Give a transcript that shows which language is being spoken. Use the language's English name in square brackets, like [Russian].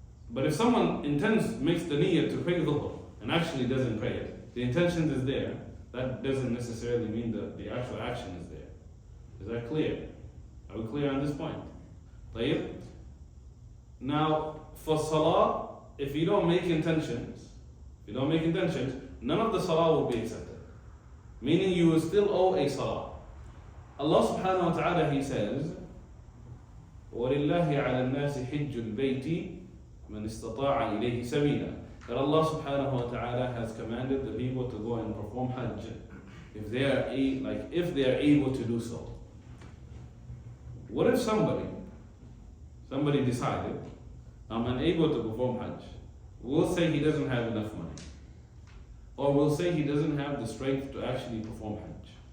[English] But if someone makes the niyyah to pray dhuhr and actually doesn't pray it, the intention is there, that doesn't necessarily mean that the actual action is there. Is that clear? Are we clear on this point? [Arabic] طيب? [English] Now, for salah, if you don't make intentions, none of the salah will be accepted. Meaning you will still owe a salah. Allah subhanahu wa ta'ala, He says, [Arabic] وَلِلَّهِ عَلَى النَّاسِ حِجُّ الْبَيْتِ مَنِ اسْتَطَاعَ إِلَيْهِ سَبِيلًا. [English] That Allah subhanahu wa ta'ala has commanded the people to go and perform Hajj if they are able to do so. What if somebody decided, I'm unable to perform Hajj? We'll say he doesn't have enough money. Or we'll say he doesn't have the strength to actually perform Hajj.